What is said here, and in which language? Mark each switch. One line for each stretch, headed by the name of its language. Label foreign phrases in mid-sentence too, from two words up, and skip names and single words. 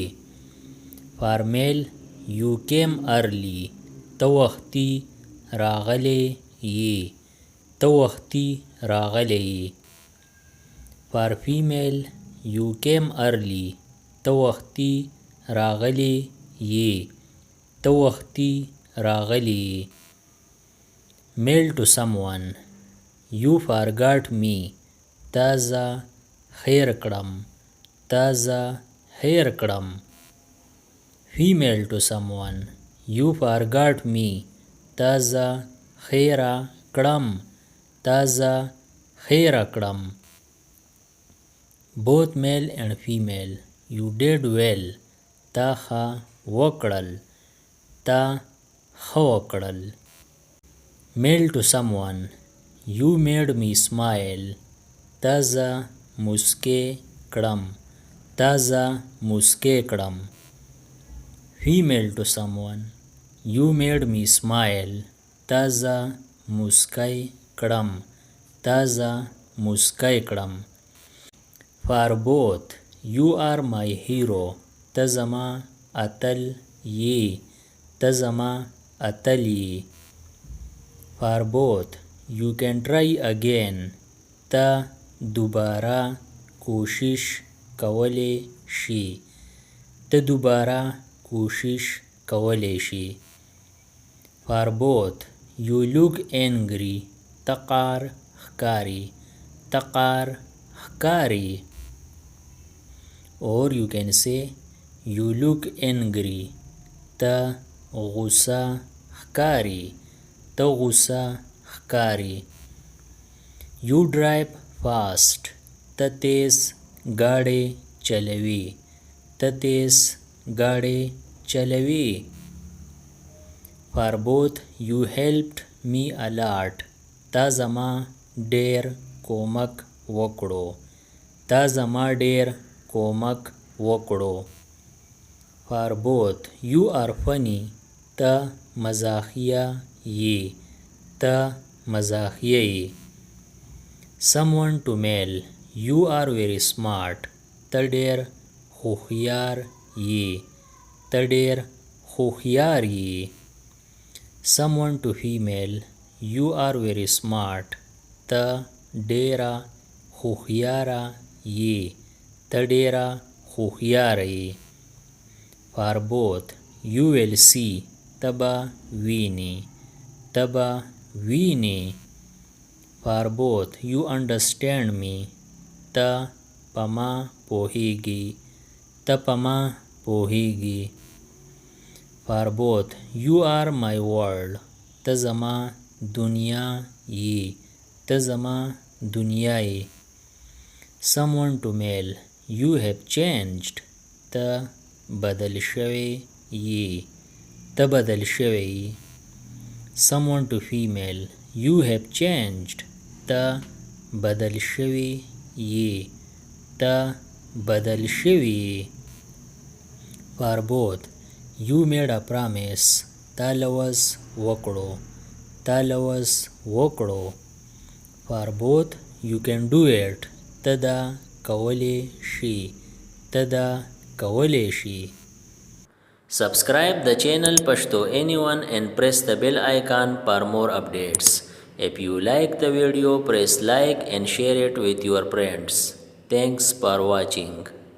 English: For male you came early
Pashto: ته وختي راغلی یې ته وختي راغلی یې.
English: For female you came early
Pashto: ته ته وختي راغلی یې ته وختي راغلی یې
English: male to someone you forgot me
Pashto: تا زه هیر کړم تا زه هیر کړم
English: female to someone you forgot me
Pashto: تا زه هیره کړم تا زه هیره کړم
English: both male and female you did well
Pashto: تا ښه وکړل تا ښه وکړل
English: male to someone you made me smile
Pashto: تا زه مسکی کړم تا زه مسکی کړم
English: female to someone you made me smile
Pashto: تا زه مسکی کړم تا زه مسکی کړم
English: for both you are my hero
Pashto: ته زما اتل یې ته زما اتل یې
English: for both you can try again
Pashto: ته دوباره کوشش کولی شي ته دوباره کوشش کولی شي
English: for both you look angry
Pashto: ته قار ښکاري ته قار ښکاري
English: or you can say you look angry
Pashto: ته غوسه ښکاري ته غوسه ښکاري
English: you drive fast
Pashto: ته تیز ګاډی چلوي ته تیز ګاډی چلوي
English: for both you helped me a lot
Pashto: تا زما ډیر کومک وکړو تا زما ډیر کومک وکړو
English: for both you are funny
Pashto: ته مزاحیه یې ته مزاحیه یې
English: someone to male you are very smart
Pashto: ته ډیر هوښیار یې ته ډیر هوښیار یې
English: someone to female you are very smart
Pashto: ته ډیره هوښیاره یې ته ډیره هوښیاره یې
English: for both you will see
Pashto: ته به وینې ته به وینې
English: for both you understand me
Pashto: ته په ما پوهیږي ته په ما پوهیږي
English: for both you are my world
Pashto: ته زما دنیا یې ته زما دنیا یې
English: someone to male you have changed
Pashto: ته بدل شوی یې ته بدل شوی یې
English: someone to female you have changed
Pashto: ته بدل شوی یې ته بدل شوی یې
English: for both you made a promise
Pashto: تا لوز وکړو تا لوز وکړو
English: for both you can do it
Pashto: ته دا کولی شي ته دا کولی شي
English: Subscribe the channel Pashto Anyone and press the bell icon for more updates. If you like the video, press like and share it with your friends. Thanks for watching.